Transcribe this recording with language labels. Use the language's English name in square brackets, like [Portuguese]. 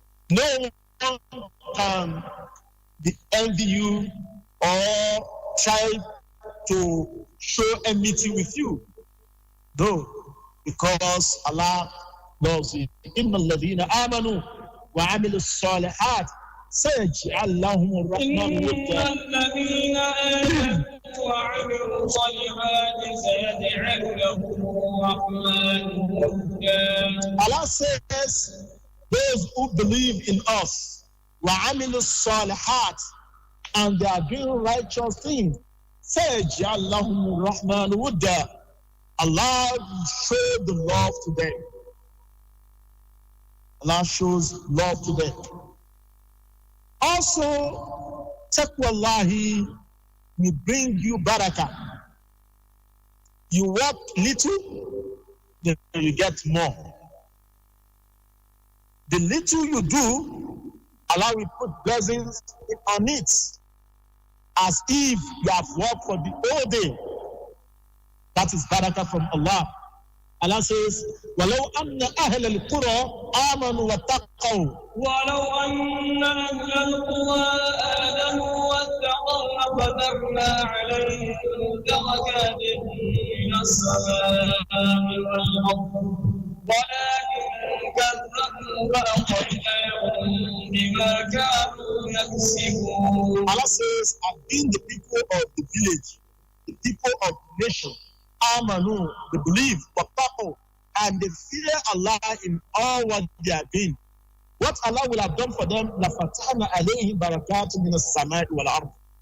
[English] No one can envy you or try to show enmity with you. No, because Allah loves you. [Arabic] Inna alladhina amanu wa amilu salihat سيجعل لهم الرحمن ودا. الذين آمنوا وعملوا الصالحات سيجعل لهم الرحمن ودا. [English] Allah says, those who believe in us, [Arabic] وعملوا الصالحات, [English] and they are doing righteous things, [Arabic] سيجعل لهم الرحمن ودا. [English] Allah will show the love to them. Allah shows love to them. Also, taqwallahi will bring you barakah. You work little, then you get more. The little you do, Allah will put blessings on it, as if you have worked for the whole day. That is barakah from Allah. Allah says, [Arabic] وَلَوْ أَنَّ أَهْلَ الْقُرَىٰ آمَنُوا وَاتَّقَوْا ولو أن أهل القرى آمنوا واتقوا لفتحنا عليهم بركات من السماء والأرض ولكن كذبوا فأخذناهم بما كانوا يكسبون. [English] Allah says, I've been the people of the village, the people of the nation, Amanu, they believe, Wattaqu, and they fear Allah in all what they are doing. what Allah will have done for them, [Arabic] لَفَتَحْنَا عَلَيْهِمْ بَرَكَاتٍ مِنَ السَّمَاءِ وَالْأَرْضِ.